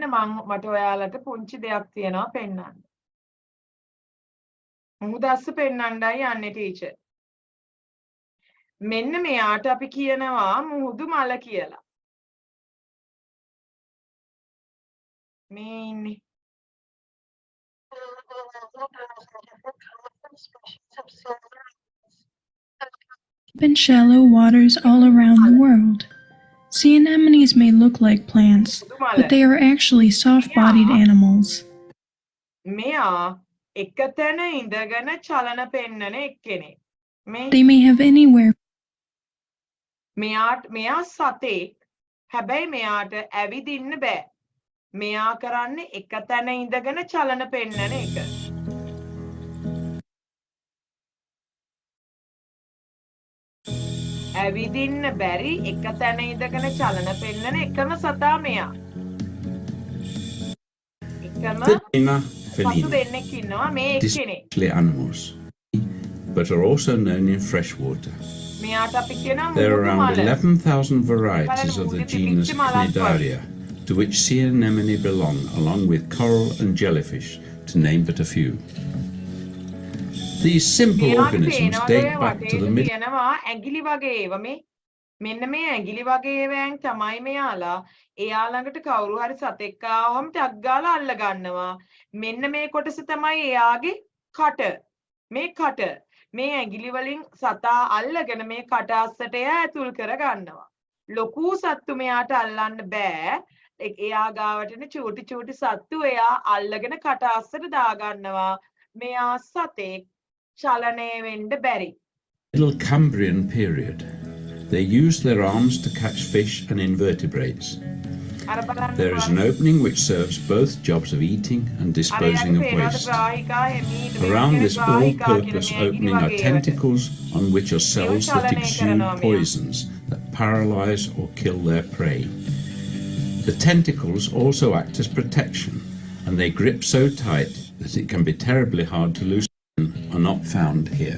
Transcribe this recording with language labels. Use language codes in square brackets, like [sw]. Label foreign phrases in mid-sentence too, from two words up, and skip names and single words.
[si] මට ඔයාලට පුංචි දෙයක් තියෙනවා පෙන්නන්න. මුහුදස්ස පෙන්නන්නයි යන්නේ ටීචර්. මෙන්න මෙයාට අපි කියනවා මුහුදු මල කියලා. මේ ඉන්නේ. [en] In shallow waters all around the world. Sea anemones may look like plants, but they are actually soft-bodied animals. [si] මෙයා එකතැන ඉඳගෙන චලන පෙන්නන එක්කෙනෙක්. [en] They may have anywhere. [si] මෙයා සතෙක්. හැබැයි මෙයාට ඇවිදින්න බෑ. මෙයා කරන්නේ එකතැන ඉඳගෙන චලන පෙන්නන එක. ඇවිදින්න බැරි එකතැන ඉඳගෙන චලන පෙන්නන එකම සතා මෙයා. එකම සතු දෙන්නෙක් ඉන්නවා මේ එක්කෙනෙක්. [en] Animals, but are also known in fresh water. [si] මෙයාට අපි කියනවා [en] There are [si] මුහුදු [en] around [si] මල. [en] 11,000 varieties of the genus Cnidaria, to which sea anemone belong, along with coral and jellyfish, to name but a few. These simple [si] මෙයාට [en] organisms [si] පේනවද [en] date [si] ඔය [en] back to [si] වටේට [en] the Middle [si] තියෙනවා ඇඟිලි වගේ ඒවා මේ. මෙන්න මේ ඇඟිලි වගේ ඒවායින් තමයි මෙයාලා. එයා ළඟට කවුරු හරි සතෙක් ආවම ටක් ගාලා අල්ල ගන්නවා. මෙන්න මේ කොටස තමයි එයාගේ කට. මේ කට. මේ ඇඟිලි වලින් සතා අල්ලගෙන මේ කට අස්සට එයා ඇතුල් කර ගන්නවා. ලොකු සත්තු මෙයාට අල්ලන්න බෑ. එයා ගාවට එන චූටි චූටි සත්තු එයා අල්ලගෙන කට අස්සට දා ගන්නවා. මෙයා සතෙක් චලනය වෙන්න බැරි. [en] Cambrian period. They used their arms to catch fish and invertebrates. [si] අර බලන්න [en] There is an opening which serves both jobs of eating and disposing of waste. Around this all-purpose opening are tentacles on which are cells that exude poisons that paralyze or kill their prey. The tentacles also act as protection, and they grip so tight that it can be terribly hard to loosen and are not found here.